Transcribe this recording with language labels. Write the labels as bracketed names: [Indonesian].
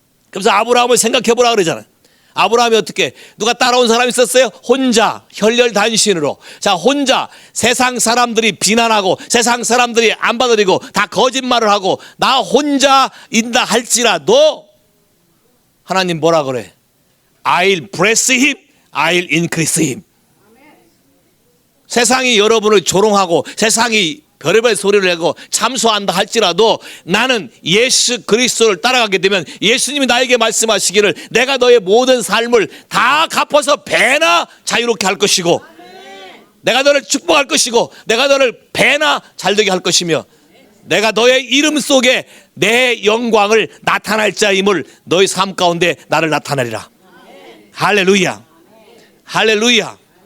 [Korean] 그래서 아브라함을 생각해보라 그러잖아요. 아브라함이 어떻게? 누가 따라온 사람이 있었어요? 혼자 혈혈단신으로. 자, 혼자 세상 사람들이 비난하고 세상 사람들이 안 받아들이고 다 거짓말을 하고 나 혼자 인다 할지라도 하나님 뭐라 그래? [English] I'll bless him, I'll increase him. [Korean] 세상이 여러분을 조롱하고 세상이 별의별 소리를 내고 참소한다 할지라도 나는 예수 그리스도를 따라가게 되면 예수님이 나에게 말씀하시기를 내가 너의 모든 삶을 다 갚아서 배나 자유롭게 할 것이고 내가 너를 축복할 것이고 내가 너를 배나 잘되게 할 것이며 내가 너의 이름 속에 내 영광을 나타날 자임을 너의 삶 가운데 나를 나타내리라. 할렐루야. 할렐루야.